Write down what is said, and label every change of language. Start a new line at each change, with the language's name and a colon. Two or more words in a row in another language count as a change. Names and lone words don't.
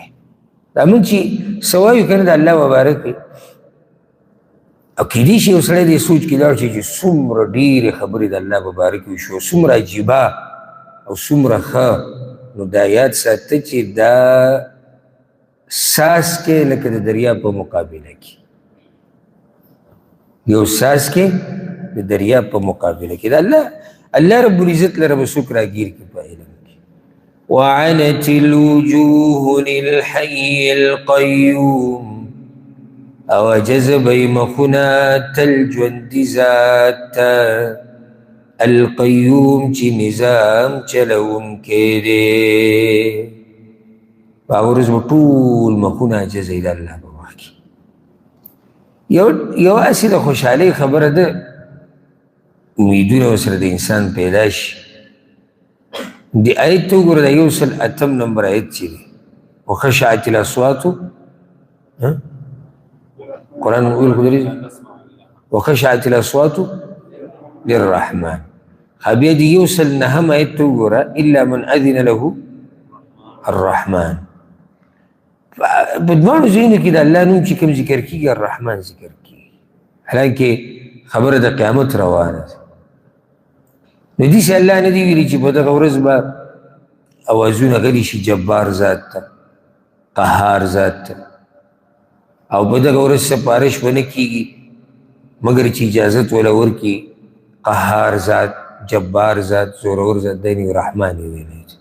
Pashto: دا مونږ چې څه وایو که نه د الله په باره کې، او کیدای شي یو سړی دې سوچ کې لاړ شي چې څومره ډېرې خبرې د الله په باره کې وشوه، څومره عجیبه او څومره ښه. نو دا یاد ساته چې دا ساس کې لکه د دریاب په مقابله کې، یو ساس کې د دریاب په مقابله کې د الله
Arabic: رب العزت
Pashto: لره به څوک راګیر کړي په علم کې.
Arabic: وعنت الوجوه للحي القیوم،
Pashto: او جذبی مخونه تل ژوندي ذات ته القیوم چې نظام چلوونکی دی. په هغه ورځ به ټول مخونه عاجزوي د الله په مخ کې. یو هسې د خوشحالۍ خبره ده، امیدونه ورسره د انسان پیدا شي. د آیت ته وګوره، د 108 نمبر آیت چې دی
Arabic: وخشعت الاصوات،
Pashto: قرآن ویل خو درې
Arabic: وخشعت الاصوات للرحمن.
Pashto: بیا د 109 آیت ته وګوره
Arabic: الا من اذن له الرحمن.
Pashto: په دواړو ځایونو کې د الله نوم چې کوم ذکر کېږي الرحمن ذکر کېږي، حالانکه خبره د قیامت روانه ده. نو داسې الله نه دي ویلي چې په دغه ورځ به اوازونه غلي شي جبار ذات ته، قهار ذات ته، او په دغه ورځ سپارش به نه کېږي مګر چې اجازت وله ورکړي قهار ذات، جبار ذات، زورور ذات دی نو رحمان یې ویلی دی.